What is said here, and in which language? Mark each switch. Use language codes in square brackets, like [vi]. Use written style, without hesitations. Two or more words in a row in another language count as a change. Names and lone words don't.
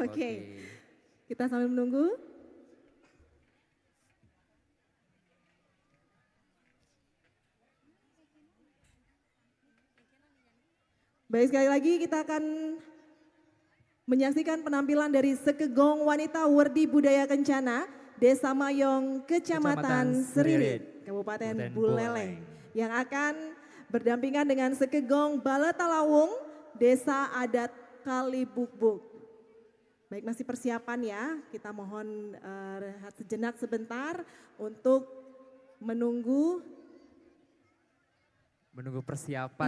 [id] Oke. Kita sambil menunggu. Baik sekali lagi kita akan menyaksikan penampilan dari sekegong wanita Werdi Budaya Kencana, Desa Mayong, Kecamatan Seririt, Kabupaten Kabupaten Buleleng, Buleleng. yang akan berdampingan dengan sekegong Bale Talawung, Desa Adat Kalibukbuk. Baik masih persiapan ya, kita mohon rehat sejenak sebentar untuk menunggu. Menunggu persiapan